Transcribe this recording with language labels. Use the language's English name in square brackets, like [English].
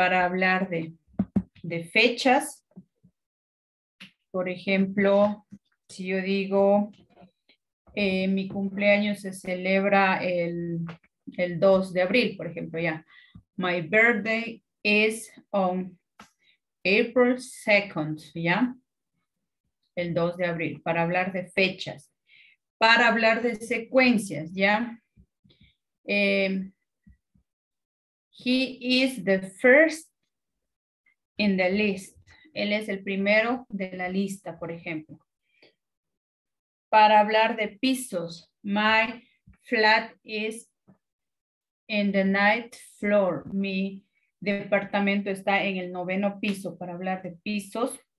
[Spanish] Para hablar de fechas. Por ejemplo, si yo digo, mi cumpleaños se celebra el 2 de abril, por ejemplo, ya. [English] My birthday is on April 2nd, ¿ya? [Spanish] El 2 de abril, para hablar de fechas. Para hablar de secuencias, ¿ya? [English] He is the first in the list. [Spanish] Él es el primero de la lista, por ejemplo. Para hablar de pisos, [English] my flat is in the ninth floor. [Spanish] Mi departamento está en el 9º piso, para hablar de pisos.